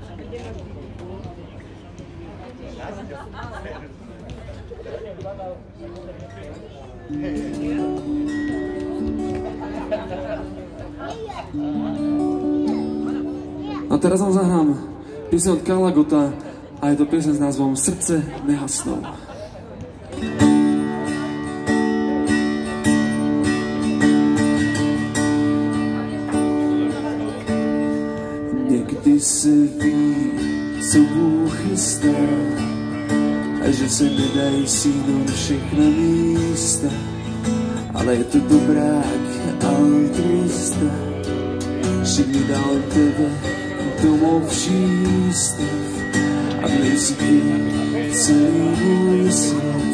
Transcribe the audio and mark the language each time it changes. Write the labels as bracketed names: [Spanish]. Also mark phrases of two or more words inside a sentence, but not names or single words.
[Slovak] A teraz vám zahrám pieseň od Karla Gotta a je to pieseň s názvom Srdce nehasnou. [Czech] Někdy se ví, co Bůh chystá, a že se nedají sínou všechna místa, ale je to dobrák altruista, že mi dal tebe domov přístav a v něj si celý můj svět.